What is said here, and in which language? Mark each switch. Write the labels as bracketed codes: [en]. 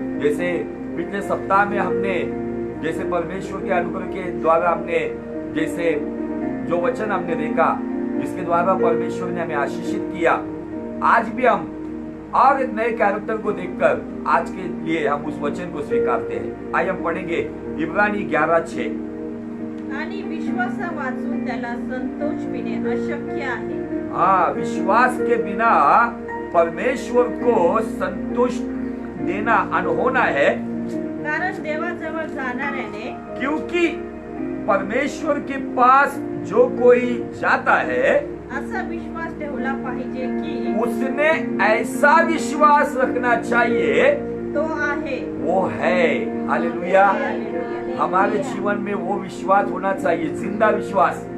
[hi] जैसे पिछले सप्ताह में हमने जैसे परमेश्वर के अनुग्रह के द्वारा हमने जैसे जो वचन हमने देखा, इसके द्वारा परमेश्वर ने हमें आशीषित किया। आज भी हम और एक नए कैरेक्टर को देखकर आज के लिए हम उस वचन को स्वीकारते हैं। आइए हम पढ़ेंगे इब्रानी 11:6। [mr] आणि विश्वास वाचून त्याला संतोष मिळणे अशक्य आहे। [hi] विश्वास के बिना परमेश्वर को संतुष्ट देना अनहोना है, [mr] कारण देवाजवळ जाणाऱ्याने, [hi] क्योंकि परमेश्वर के पास जो कोई जाता है [mr] असा विश्वास ठेवला पाहिजे की [hi] उसने ऐसा विश्वास रखना चाहिए, [mr] तो आहे, [hi] वो है। हालेलुया। हालेलुया। हमारे जीवन में वो विश्वास होना चाहिए, जिंदा विश्वास।